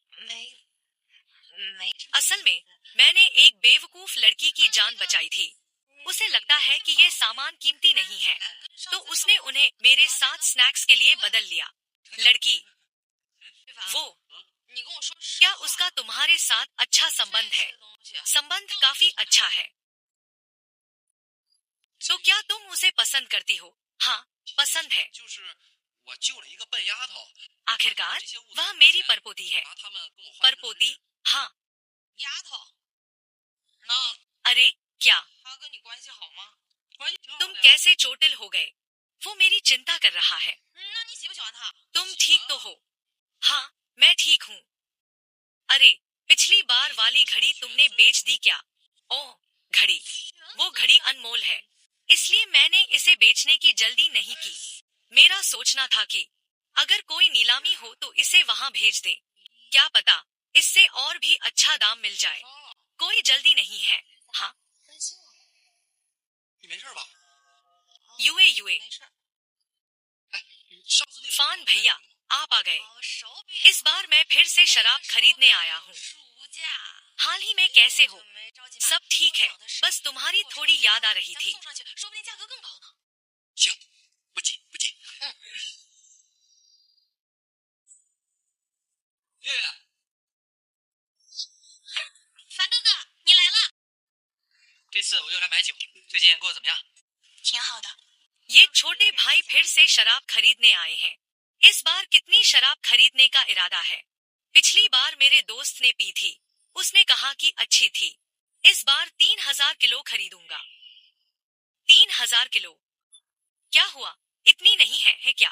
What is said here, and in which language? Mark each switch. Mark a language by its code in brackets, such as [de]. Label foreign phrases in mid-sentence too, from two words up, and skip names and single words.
[zh] 没。 [hi] असल में मैंने एक बेवकूफ लड़की की जान बचाई थी। उसे लगता है कि ये सामान कीमती नहीं है, तो उसने उन्हें मेरे साथ स्नैक्स के लिए बदल लिया। लड़की, [zh] 对吧？ [hi] वो [zh] 你跟我说实 [hi] क्या [zh] 话 [hi] उसका तुम्हारे साथ अच्छा [zh] 这 [hi] संबंध [zh] 些 [hi] है? [zh] 东西 [hi] संबंध काफी अच्छा है। तो क्या तुम उसे पसंद करती हो? हाँ, पसंद है। [zh] 就是我救了一个笨丫头， [hi] आखिरकार [zh] 这些物 [hi] वह [zh] 资 [hi] मेरी परपोती है। [zh] 拿他们跟我换成 [hi] परपोती, हाँ। [zh] 丫头，那 [hi] अरे क्या [zh] 他跟你关系好吗？关系挺好 [hi] तुम [zh] 的呀。 [hi] कैसे चोटिल हो गए? वो मेरी चिंता कर रहा है। [zh] 那你喜不喜欢他？ [hi] तुम ठीक तो हो? हाँ, मैं ठीक हूँ। अरे, पिछली बार वाली घड़ी तुमने बेच दी क्या? ओह, घड़ी। वो घड़ी अनमोल है, इसलिए मैंने इसे बेचने की जल्दी नहीं की। मेरा सोचना था कि अगर कोई नीलामी हो तो इसे वहाँ भेज दे। क्या पता, इससे और भी अच्छा दाम मिल जाए। कोई जल्दी नहीं है। हाँ, [zh] 分心了，你没事吧？ [hi] यूए [zh] 没事。上次那 [hi] फान भैया, आप आ गए। [zh] 哦，手柄。 [hi] इस बार मैं फिर से शराब खरीदने आया हूँ। [zh] 暑假。 [hi] हाल ही में कैसे हो? [zh] 没着急买 [hi] सब ठीक है, [zh] 我找的是 [hi] बस तुम्हारी थोड़ी याद आ रही [zh] 咱 [hi] थी। [zh] 送上去，说不定价格更高呢。行，不急不急。月月，樊哥哥，你来了。这次我又来买酒，最近过得怎么样？挺好的。 [hi] ये छोटे भाई फिर से शराब खरीदने आए हैं। इस बार कितनी शराब खरीदने का इरादा है? पिछली बार मेरे दोस्त ने पी थी, उसने कहा कि अच्छी थी। इस बार 3000 किलो खरीदूंगा। 3000 किलो? क्या हुआ, इतनी नहीं है क्या?